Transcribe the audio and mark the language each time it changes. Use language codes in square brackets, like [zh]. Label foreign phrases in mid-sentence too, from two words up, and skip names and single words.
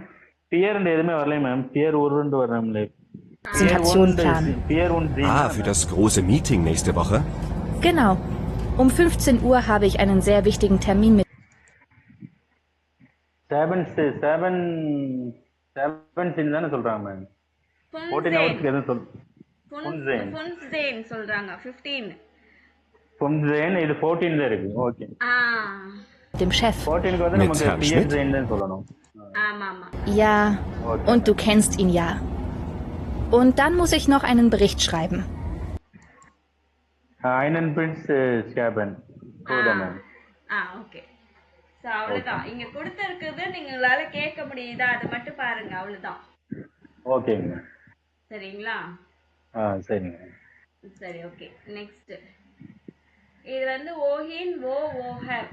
[ta] பியர் எதுவுமே வரல மேம். பியர் உருண்டு வரணும்ல. [de] Präsentation planen. [ta] பியர் ஒன்று. [de] Für das große Meeting nächste Woche? Genau. Um 15 Uhr habe ich einen sehr wichtigen Termin mit... [ta] 7 தானே சொல்றாங்க மேம். 14 ஹவர்ஸ்க்கு எதுவும் ஃபுன்சேன் சொல்றாங்க. 15. ஃபுன்சேன் இது 14 தான் இருக்கு. ஓகே. [de] dem Chef. [ta] 14க்கு வந்து [de] Mit [ta] நமக்கு [de] Herrn [ta] பியர் [de] Schmidt? [ta] ஜெயின் தான் சொல்லணும். ஆமா. [de] Ja, Okay. und du kennst ihn ja. Und dann muss ich noch einen Bericht schreiben. einen Bericht schreiben [ta] கூட மேம். ஓகே. ஸோ அவ்வளோதான். இங்க கொடுத்துருக்குது, நீங்களால கேட்க முடியுதா? அது மட்டும் பாருங்க. அவ்வளோதான். ஓகேங்க. சரிங்களா? சரிங்க. சரி, ஓகே. நெக்ஸ்ட் இது வந்து [de] wohin woher.